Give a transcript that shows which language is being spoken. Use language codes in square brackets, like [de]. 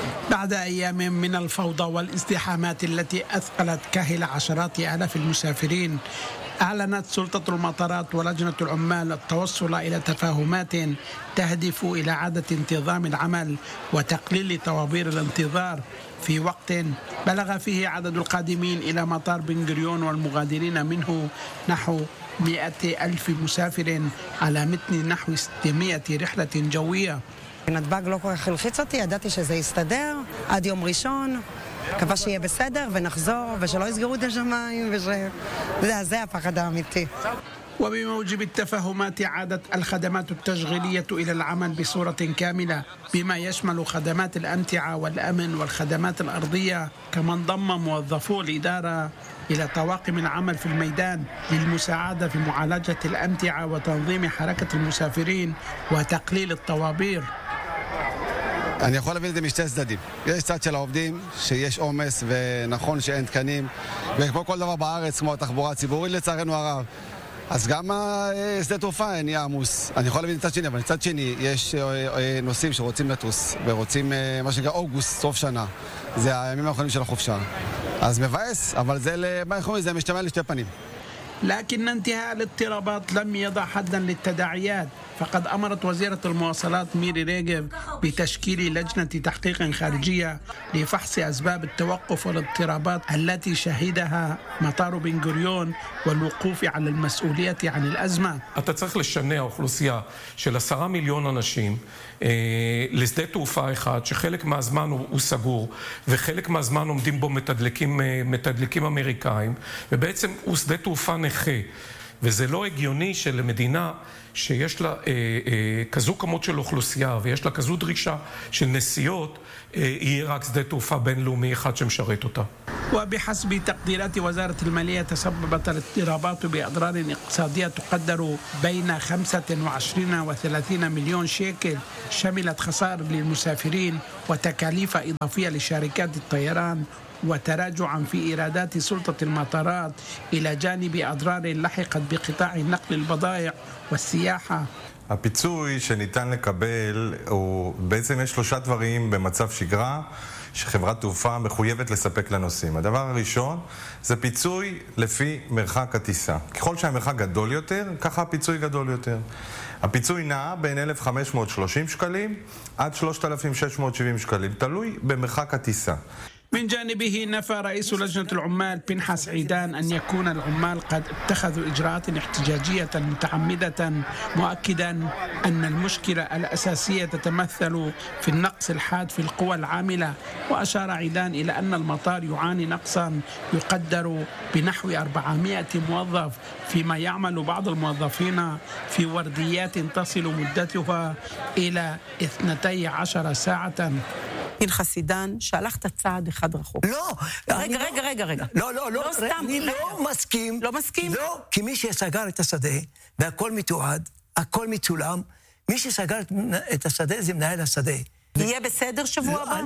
[ar] بعد أيام من الفوضى والازدحامات التي أثقلت كاهل عشرات آلاف المسافرين، أعلنت سلطة المطارات ولجنة العمال التوصل إلى تفاهمات تهدف إلى إعادة انتظام العمل وتقليل طوابير الانتظار في وقت بلغ فيه عدد القادمين إلى مطار بن غوريون والمغادرين منه نحو 100,000 مسافر على متن نحو 600 رحلة جوية. [he] נתב"ג לא כל כך הלחיץ אותי, ידעתי שזה יסתדר עד יום ראשון, קווה שיהיה בסדר ונחזור ושלא יסגרו את השמיים וזה זה הפחד האמיתי. [ar] وبموجب التفاهمات عادت الخدمات التشغيلية إلى العمل بصورة كاملة، بما يشمل خدمات الأمتعة والأمن والخدمات الأرضية، كما انضم موظفو الإدارة إلى طواقم العمل في الميدان للمساعدة في معالجة الأمتعة وتنظيم حركة المسافرين وتقليل الطوابير. [he] אני יכול להבין את זה משתי צדדים. יש צד של העובדים שיש עומס ונכון שאין תקנים, וכמו כל דבר בארץ כמו התחבורה הציבורית לצערנו הרב, אז גם שדה תעופה נהיה עמוס. אני יכול להבין את צד שני, אבל צד שני יש נוסעים שרוצים לטוס ורוצים מה שנקרא אוגוסט, סוף שנה, זה הימים האחרונים של החופשה, אז מבאס, אבל זה מה יכול להיות, זה משתמע לשתי פנים. [ar] لكن انتهاء الاضطرابات لم يضع حدا للتداعيات، فقد أمرت وزيرة المواصلات ميري ريجيف بتشكيل لجنة تحقيق خارجية لفحص أسباب التوقف والاضطرابات التي شهدها مطار بن غوريون والوقوف على المسؤولية عن الأزمة. [he] אתה צריך לשנע אוכלוסייה של 10 מיליון אנשים לשדה תעופה אחד שחלק מהזמן הוא סגור וחלק מהזמן עומדים בו מתדלקים אמריקאים, ובעצם הוא שדה תעופה נכה, וזה לא הגיוני שלמדינה שיש לה כזו כמות של אוכלוסייה ויש לה כזו דרישה של נסיעות יהיה רק שדה תעופה בינלאומי אחד שמשרת אותה. [ar] وبحسب تقديرات وزارة المالية تسببت الاضطرابات بأضرار اقتصادية تقدر بين 25 و30 مليون شيكل، شملت خسائر للمسافرين وتكاليف إضافية لشركات الطيران وتراجعا في إيرادات سلطة المطارات، إلى جانب أضرار لحقت بقطاع نقل البضائع والسياحة. [he] הפיצוי שניתן לקבל הוא בעצם יש שלושה דברים במצב שגרה שחברת תעופה מחויבת לספק לנוסעים. הדבר הראשון זה פיצוי לפי מרחק הטיסה. ככל שהמרחק גדול יותר, ככה הפיצוי גדול יותר. הפיצוי נע בין 1,530 שקלים עד 3,670 שקלים, תלוי במרחק הטיסה. [ar] من جانبه نفى رئيس لجنة العمال بنحس عيدان أن يكون العمال قد اتخذوا إجراءات احتجاجية متعمدة، مؤكدا أن المشكلة الأساسية تتمثل في النقص الحاد في القوى العاملة. وأشار عيدان إلى أن المطار يعاني نقصا يقدر بنحو 400 موظف، فيما يعمل بعض الموظفين في ورديات تصل مدتها إلى 12 ساعة. [he] פנחס עידן, שהלכת צעד אחד רחוק. לא! רגע. לא מסכים. לא מסכים? לא, כי מי שסגר את השדה, והכל מתועד, הכל מצולם, מי שסגר את השדה זה מנהל השדה. יהיה בסדר שבוע הבא?